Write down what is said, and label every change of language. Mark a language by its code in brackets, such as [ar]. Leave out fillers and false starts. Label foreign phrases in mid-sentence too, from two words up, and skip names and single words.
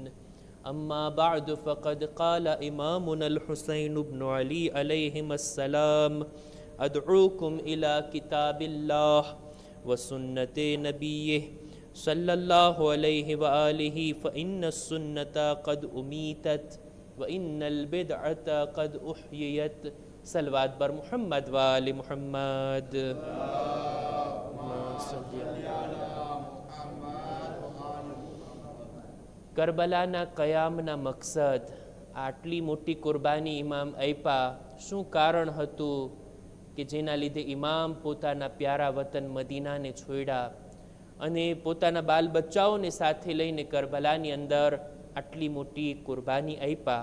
[ar] أما بعد فقد قال إمامنا الحسين بن علي عليهما السلام أدعوكم إلى كتاب الله وسنة نبيه صلى الله عليه وآله فإن السنة قد أميتت وإن البدعة قد أحييت. [fa] صلوات بر محمد و آل محمد. [gu] કરબલાના કયામના મકસદ, આટલી મોટી કુરબાની ઇમામ આપ્યા, શું કારણ હતું કે જેના લીધે ઇમામ પોતાના પ્યારા વતન મદીનાને છોડ્યા અને પોતાના બાલ બચ્ચાઓને સાથે લઈને કરબલાની અંદર આટલી મોટી કુરબાની આપ્યા?